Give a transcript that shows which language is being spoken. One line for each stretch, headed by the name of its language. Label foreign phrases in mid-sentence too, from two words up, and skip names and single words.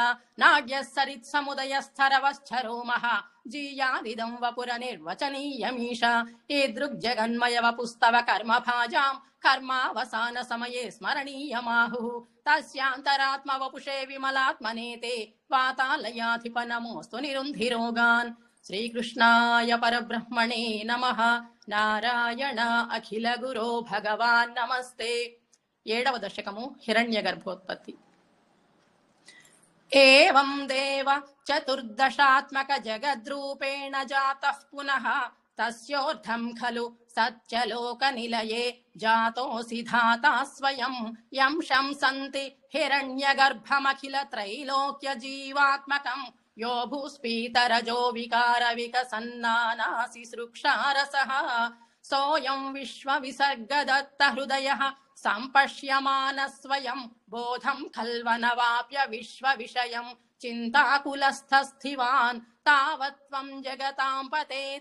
Sanskrit: नाड्यः सरित्समुदयस्थरवश्चरोमः जीयादिदं वपुरनिर्वचनीयमीश ईदृग्जगन्मय वपुस्तव कर्मभाजां कर्मावसान समये स्मरणीयमाहुः तस्यान्तरात्म वपुषे विमलात्मने ते वातालयाधिप नमोऽस्तु निरुन्धिरोगान् श्रीकृष्णाय परब्रह्मणे नमः नारायण अखिल गुरो भगवान् नमस्ते
Telugu: 7వ దశకము హిరణ్య గర్భోత్పత్తి
Sanskrit: एवं देव चतुर्दशात्मक जगद्रूपेण जातः पुनः तस्योर्धं खलु सत्यलोकनिलये जातोऽसि धाता स्वयं यं शंसन्ति हिरण्यगर्भमखिल त्रैलोक्य जीवात्मकं यो भूस्फीतरजो विकार विकसन्नानासि सृक्षारसः सोऽयं विश्वविसर्गदत्त हृदयः सम्पश्यमान स्वयं बोधं खल्वनवाप्य विश्वविषयं चिन्ताकुलस्थस्थिवान् तावत् त्वं जगतां पते